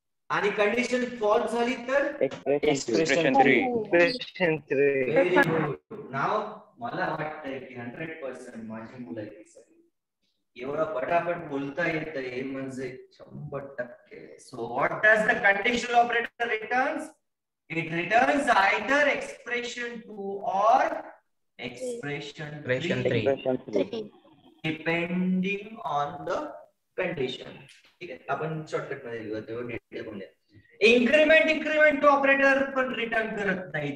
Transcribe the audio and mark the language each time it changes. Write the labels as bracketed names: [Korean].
[Marathi] आणि condition false झाली तर [English] Expression 3. Very good. [Marathi] नाव मला वाटतंय की 100% माझी मुलं आहेत सगळी. एवढा पटापट बोलता येतंय म्हणजे 100%. [English] So what does the conditional operator returns? It returns either expression 2 [Hindi] और [English] Expression 3 depending on the condition. [Marathi] ठीक आहे, आपण शॉर्टकट मध्ये लिहूया. इन्क्रीमेंट ऑपरेटर पण रिटर्न करत नाही.